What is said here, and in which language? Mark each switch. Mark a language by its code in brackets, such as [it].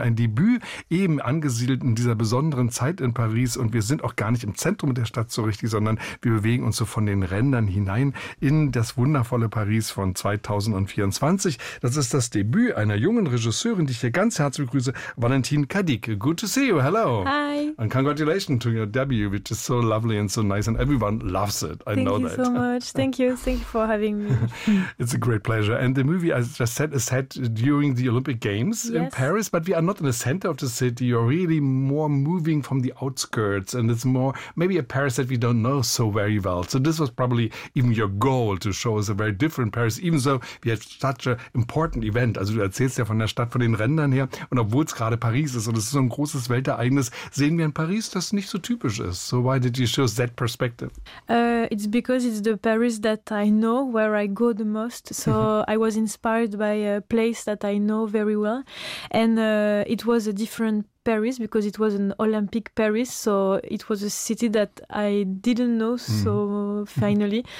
[de] Ein Debüt, eben angesiedelt in dieser besonderen Zeit in Paris. Und wir sind auch gar nicht im Zentrum der Stadt so richtig, sondern wir bewegen uns so von den Rändern hinein in das wundervolle Paris von 2024. Das ist das Debüt einer jungen Regisseurin, die ich hier ganz herzlich begrüße, Valentine Cadic. [en] Good to see you. Hello. Hi. And congratulations to your debut, which is so lovely and so nice, and everyone loves it. Thank you so much. Thank you for having me. It's a great pleasure. And the movie, as I just said, is set during the Olympic Games in Paris, but we are not in the center of the city. You're really more moving from the outskirts, and it's more maybe a Paris that we don't know so very well. So this was probably even your goal, to show us a very different Paris, even though we have such an important event. [de] Also du erzählst ja von der Stadt, von den Rändern her, und obwohl es gerade Paris ist, und es ist so ein großes Weltereignis, sehen wir in Paris, das nicht so typisch ist. [en] So why did you show that perspective? It's because it's the Paris that I know, where I go the most. So I was inspired by a place that I know very well. And it was a different Paris because it was an Olympic Paris. So it was a city that I didn't know so finally.